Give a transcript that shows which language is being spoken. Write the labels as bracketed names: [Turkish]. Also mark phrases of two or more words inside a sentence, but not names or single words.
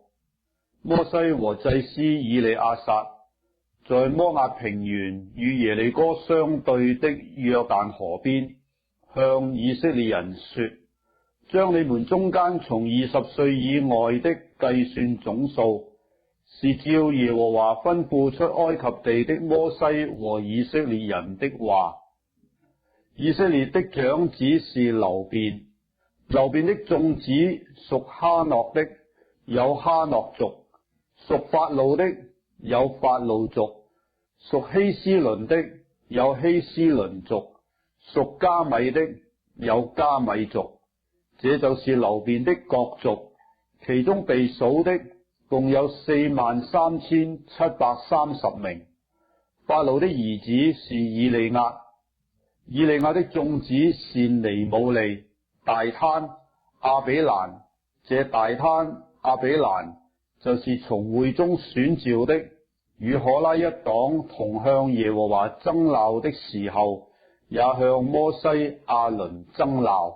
[Chinese] 摩西和祭司以利亞撒在摩押平原與耶利哥相對的約旦河邊，向以色列人說，將你們中間從20歲以外的計算總數，是照耶和華吩咐出埃及地的摩西和以色列人的話。以色列的長子是流便，流便的眾子屬哈諾的有哈諾族，屬法路的有法路族，屬希斯倫的有希斯倫族，屬加米的有加米族。這就是流便的各族，其中被數的共有43730名。法路的兒子是以利押，以利押的眾子是尼姆利、大坍、亞比蘭。這大坍、亞比蘭就是從會中選召的，與可拉一黨同向耶和華爭鬧的時候，也向摩西、亞倫爭鬧。